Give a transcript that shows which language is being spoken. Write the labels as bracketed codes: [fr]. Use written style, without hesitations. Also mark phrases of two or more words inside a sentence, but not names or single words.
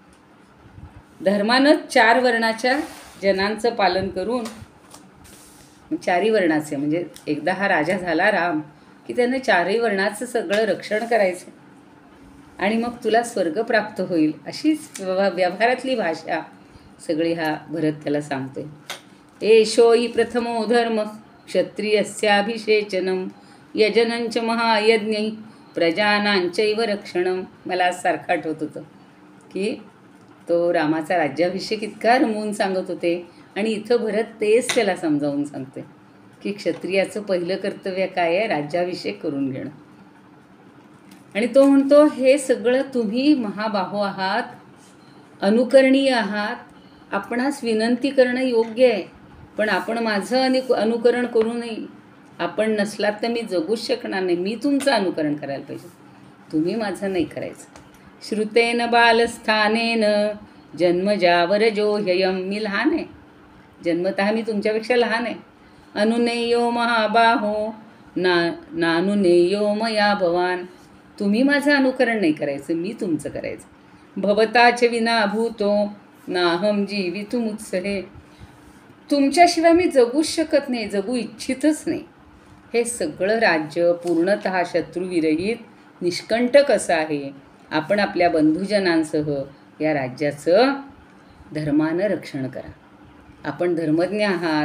[mr] धर्मानं 4 वर्णाच्या जनांचं पालन करून, 4ही वर्णाचे म्हणजे एकदा हा राजा झाला राम की त्यानं 4ही वर्णाचं सगळं रक्षण करायचं, आणि मग तुला स्वर्ग प्राप्त होईल. अशीच व्यवहारातली भाषा सगळी हा भरत त्याला सांगतोय. [sa] एषो हि प्रथमो धर्म क्षत्रियस्याभिषेचनम यजनंच महायज्ञ प्रजानांचैव रक्षणम. [mr] मला आज सारखं आठवत होतं की तो रामाचा राज्याभिषेक इतका रमवून सांगत होते, आणि इथं भरत तेच त्याला समजावून सांगते की क्षत्रियाचं पहिलं कर्तव्य काय आहे, राज्याभिषेक करून घेणं. आणि तो म्हणतो, हे सगळं तुम्ही महाबाहो आहात, अनुकरणीय आहात, आपणास विनंती करणं योग्य आहे, पण आपण माझं अनुकरण करू नये. आपण नसलात तर मी जगूच शकणार नाही. मी तुमचं अनुकरण करायला पाहिजे, तुम्ही माझं नाही करायचं. [sa] श्रुतेन बालस्थानेन जन्मजावर जो ह्ययम. [mr] मी लहान आहे, जन्मतः मी तुमच्यापेक्षा लहान आहे, [sa] अनुनेयो महाबाहो नानुनेयो मया भवान. [mr] तुम्ही माझं अनुकरण नाही करायचं, मी तुमचं करायचं. [sa] भवताच विना भूतो नाहम जीवितुमुत्सहे. [mr] तुमच्याशिवाय मी जगूच शकत नाही, जगू इच्छितच नाही. हे सगळं राज्य पूर्णतः शत्रुविरहित निष्कंटक असं आहे. आपण आपल्या बंधुजनांसह या राज्याचं धर्मानं रक्षण करा. आपण धर्मज्ञ आहात.